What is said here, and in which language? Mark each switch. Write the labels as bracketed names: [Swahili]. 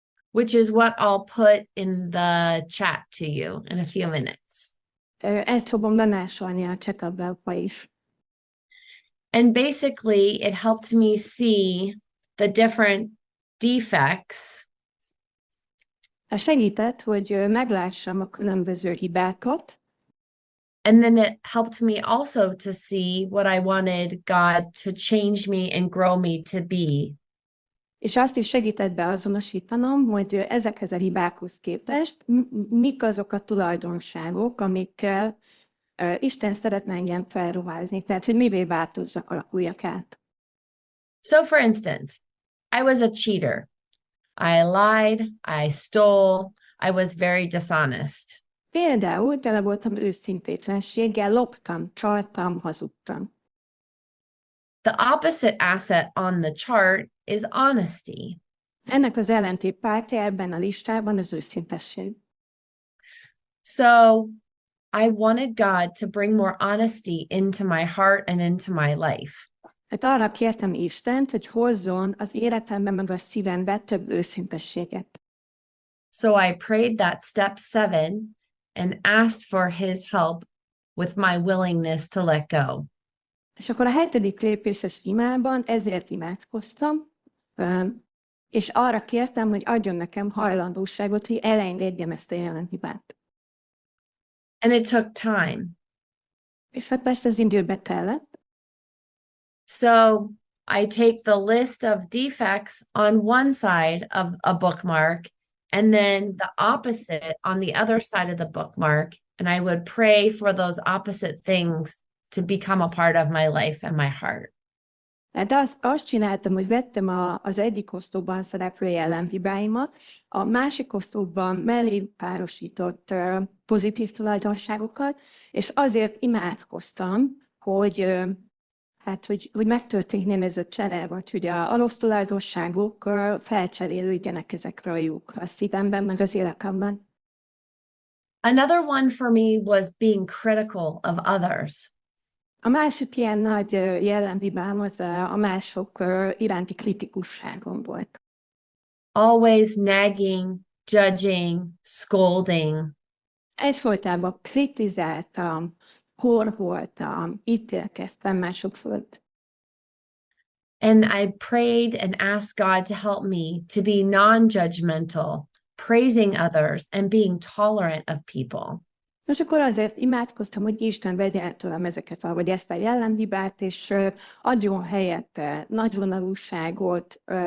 [English] Which is what I'll put in the chat to you in a few minutes. [Hungarian] Ezt fogom bemásolni a chat ablakba is. [English] And basically, it helped me see the different defects. [Hungarian] Segített, hogy meglássam a különböző hibákat. [English] And then it helped me also to see what I wanted God to change me and grow me to be. [Hungarian] És azt is segített beazonosítanom, hogy ezekhez a hibákhoz képest mik azok a tulajdonságok, amikkel Isten szeretne engem felruházni, tehát hogy mivé változzak, alakuljak át. [English] So for instance, I was a cheater. I lied, I stole, I was very dishonest. [Hungarian] Például tele voltam őszintétlenséggel, loptam, csaltam, hazudtam. [English] The opposite asset on the chart is honesty. [Hungarian] Ennek az ellentétpártja ebben a listában az őszintesség. [English] So I wanted God to bring more honesty into my heart and into my life. [Hungarian] Hát arra kértem Istent, hogy hozzon az életemben meg a szívembe több őszintességet. [English] So I prayed that step 7 and asked for his help with my willingness to let go. [Hungarian] És akkor a 7. lépéses imában ezért imádkoztam, és arra kértem, hogy adjon nekem hajlandóságot, hogy elengedjem ezt a jelenhibát. [English] And it took time. [Hungarian] És hát persze az időbe tellett. [English] So I take the list of defects on one side of a bookmark and then the opposite on the other side of the bookmark. And I would pray for those opposite things to become a part of my life and my heart. [Hungarian] De azt csináltam, hogy vettem az egyik oszlopban szereplő jelenhibáimat, a másik oszlopban mellé párosított pozitív tulajdonságokat, és azért imádkoztam, hogy megtörténjen ez a csere, vagy hogy a rossz tulajdonságok felcserélődjenek ezekre a jókra a szívemben, meg az életemben. [English] Another one for me was being critical of others. [Hungarian] A másik ilyen nagy jelenhibám az a mások iránti kritikusságom volt. [English] Always nagging, judging, scolding. [Hungarian] Egyfolytában kritizáltam, horkoltam, ítélkeztem mások fölött. [English] And I prayed and asked God to help me to be non-judgmental, praising others and being tolerant of people. [Hungarian] És akkor azért imádkoztam, hogy Isten vegye el tőlem vagy ezt a jelenhibát, és adjon helyette nagyvonalúságot,